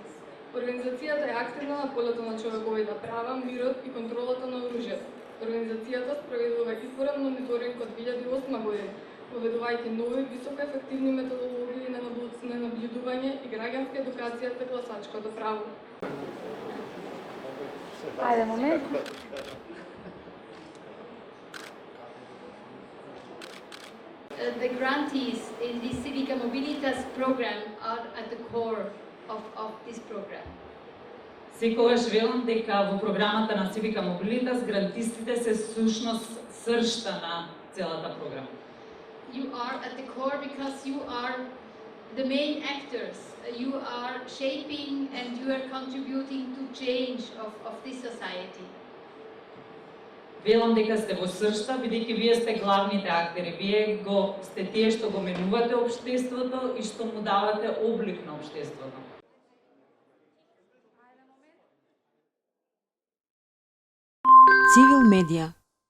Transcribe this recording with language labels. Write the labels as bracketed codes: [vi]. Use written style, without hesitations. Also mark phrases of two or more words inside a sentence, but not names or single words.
[mk] Организацијата е активна на полето на човековите права, мирот и контролата на оружјето. Организацијата спроведува изборен мониторинг од 2008 година, поведувајќи нови високоефективни методологии на наблюдување и граѓанска едукација за гласачкото право. Ајде, момент. [en] The grantees in the Civica Mobilitas program are at the core of this program. [mk] Секогаш велам дека во програмата на Civica Mobilitas грантистите се сушност сршта на целата програма. [en] You are at the core because you are the main actors. You are shaping and you are contributing to change of this society. [mk] Велам дека сте во сршта, бидејќи вие сте главните актери. Вие сте тие што го менувате општеството и што му давате облик на општеството. Цивил медија.